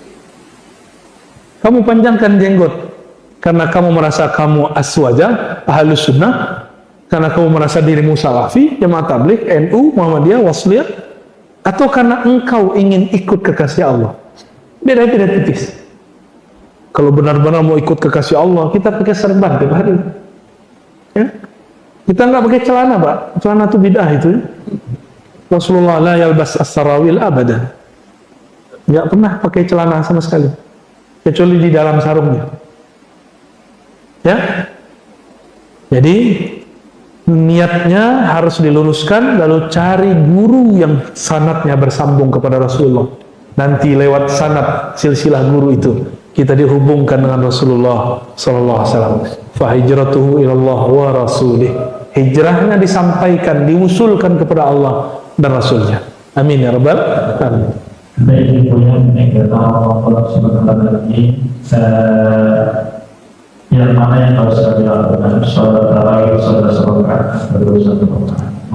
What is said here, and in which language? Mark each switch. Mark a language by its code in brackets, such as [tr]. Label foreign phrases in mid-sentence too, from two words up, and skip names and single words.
[id] Kamu panjangkan jenggot karena kamu merasa kamu aswaja, [ar] أهل السنة, [id] karena kamu merasa dirimu salafi, jamaah tabligh, NU, Muhammadiyah, Wasliyah, atau karena engkau ingin ikut kekasih Allah. Beda-beda tipis. Kalau benar-benar mau ikut kekasih Allah, kita pakai serban tiap hari. Ya? Kita nggak pakai celana, Pak. Celana itu bid'ah itu. [ar] رسول الله لا يلبس السراويل أبدا. [id] Nggak pernah pakai celana sama sekali, kecuali di dalam sarungnya. Ya. Jadi niatnya harus diluruskan, lalu cari guru yang sanadnya bersambung kepada Rasulullah. Nanti lewat sanad silsilah guru itu kita dihubungkan dengan Rasulullah [ar] صلى الله عليه وسلم. فهجرته إلى الله ورسوله. [id] Hijrahnya disampaikan, diusulkan kepada Allah dan Rasulnya. [ar] آمين يا رب العالمين. [id] Baik, punya mengenai Allah [ar] سبحانه وتعالى [id] ini yang mana yang harus kami lakukan? Salat tarawih, salat rakaat, baru satu rakaat.